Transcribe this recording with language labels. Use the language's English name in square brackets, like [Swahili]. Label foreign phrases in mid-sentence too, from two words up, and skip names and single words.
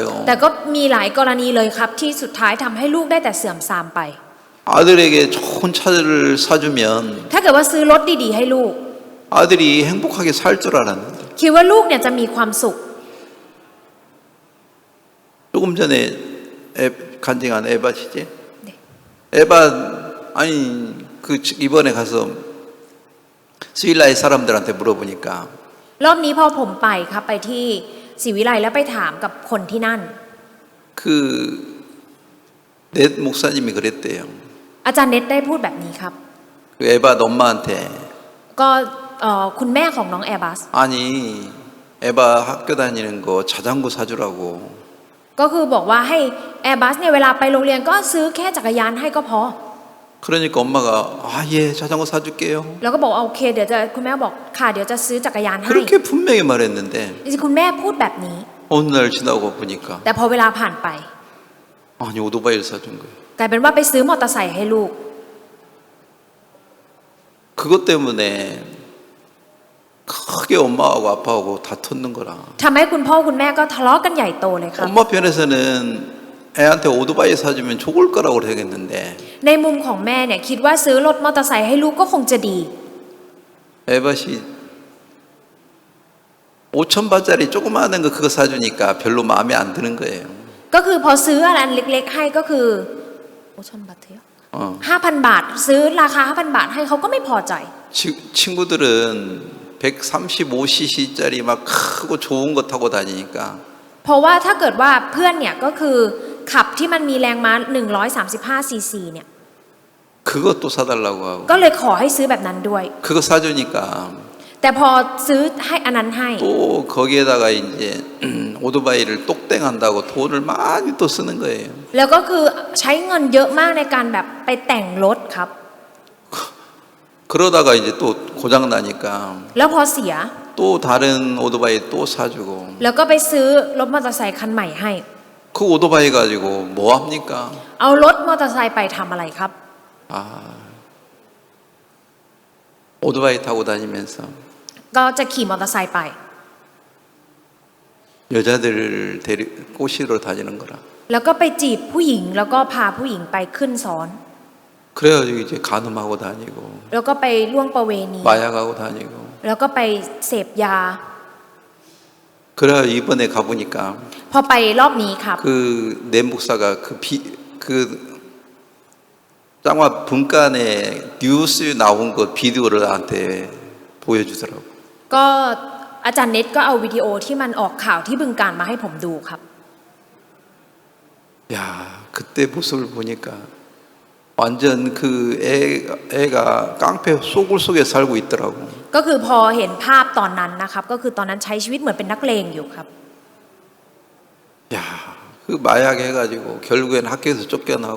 [Thai] แต่ก็มีหลายกรณีเลยครับที่สุดท้ายทำให้ลูกได้แต่เสื่อมทรามไป [Korean] 아들에게 좋은 차를 사주면 [Thai] ถ้าเกิดว่าซื้อรถดีๆให้ลูก [Korean] 아들이 행복하게 살 줄 알았는데 [Thai] คิดว่าลูกเนี่ยจะมีความสุข [Korean] 조금 전에 간증한 에바시지? 네. 에바 아니 그 이번에 가서 스윌라의 사람들한테 물어보니까 [Thai] รอบนี้พอผมไปครับไปที่ศรีวิไลแล้วไปถามกับคนที่นั่น [Korean] 넷 목사님이 그랬대요. [Thai] อาจารย์เน็ตได้พูดแบบนี้ครับ [Korean] 그 에바 엄마한테 [Thai] ก็คุณแม่ของน้องแอร์บัส [Korean] 아니 에바 학교 다니는 거 자전거 사주라고. [Thai] ก็คือบอกว่าให้แอร์บัสเนี่ยเวลาไปโรงเรียนก็ซื้อแค่จักรยานให้ก็พอ [Korean] 그러니까 엄마가 예 자전거 사줄게요. [Thai] แล้วก็บอกว่าโอเคเดี๋ยวจะคุณแม่บอกค่ะเดี๋ยวจะซื้อจักรยานให้ [Korean] 그렇게 분명히 말했는데 [Thai] จริงๆคุณแม่พูดแบบนี้ [Korean] 어느 날 지나고 보니까 [Thai] แต่พอเวลาผ่านไป [Korean] 아니 오토바이를 사준 거예요. [Thai] กลายเป็นว่าไปซื้อมอเตอร์ไซค์ให้ลูก [Korean] 그것 때문에 크게 엄마하고 아빠하고 다퉜는 거라. [Thai] ทำให้คุณพ่อคุณแม่ก็ทะเลาะกันใหญ่โตเลยครับ [Korean] 엄마 편에서는 애한테 오토바이 사주면 좋을 거라고 그러겠는데 [Thai] ในมุมของแม่เนี่ยคิดว่าซื้อรถมอเตอร์ไซค์ให้ลูกก็คงจะดี [Korean] 에바시 5,000바짜리 조그마한 거 그거 사주니까 별로 마음에 안 드는 거예요. [Thai] ก็คือพอซื้ออะไรอันเล็กๆให้ก็คือโอชอนบัตเทอ 5,000 บาทซื้อราคา 5,000 บาทให้เขาก็ไม่พอใจ [Korean] 친구들은 135cc짜리 막 크고 좋은 거 타고 다니니까 [Thai] เพราะว่าถ้าเกิดว่าเพื่อนเนี่ยก็คือขับที่มันมีแรงม้า135 ซีซีเนี่ย [Korean] 그것도 사달라고 하고 [Thai] ก็เลยขอให้ซื้อแบบนั้นด้วย [Korean] 그거 사주니까 [Thai] แต่พอซื้อให้อันนั้นให้ [Korean] 또 거기에다가 이제 오토바이를 똑땡한다고 돈을 많이 또 쓰는 거예요. [Thai] แล้วก็คือใช้เงินเยอะมากในการแบบไปแต่งรถครับ [Korean] 그러다가 이제 또 고장 나니까 [Thai] แล้วพอเสีย [Korean] 또 다른 오토바이 또 사주고 [Thai] แล้วก็ไปซื้อรถมอเตอร์ไซค์คันใหม่ให้ [Korean] 그 오토바이 가지고 뭐 합니까? [Thai] เอารถมอเตอร์ไซค์ไปทำอะไรครับ [Korean] 오토바이 타고 다니면서 [Thai] ก็จะขี่มอเตอร์ไซค์ไป [Korean] 여자들을 꼬시러 다니는 거라. [Thai] แล้วก็ไปจีบผู้หญิงแล้วก็พาผู้หญิงไปขึ้นซ้อน [Korean] 그래가지고 이제 간음하고 다니고 [Thai] แล้วก็ไปล่วงประเวณี [Korean] 마약하고 다니고 [Thai] แล้วก็ไปเสพยา [Korean] 그래 이번에 가보니까 [Thai] พอไปรอบนี้ครับ [Korean] 내 목사가 짱화 분간에 뉴스 나온 거 비디오를 나한테 보여주더라고. [Thai] ก็อาจารย์เน็ตก็เอาวิดีโอที่มันออกข่าวที่บึงการมาให้ผมดูครับ [Korean] 야, 그때 모습을 보니까 완전 그 애가 깡패 속을 속에 살고 있더라고. [Thai] ก็คือพอเห็นภาพตอนนั้นนะครับก็คือตอนนั้นใช้ชีวิตเหมือนเป็นนักเลงอยู่ครับ [Korean] 야, 그 마약 해가지고 결국엔 학교에서 쫓겨나고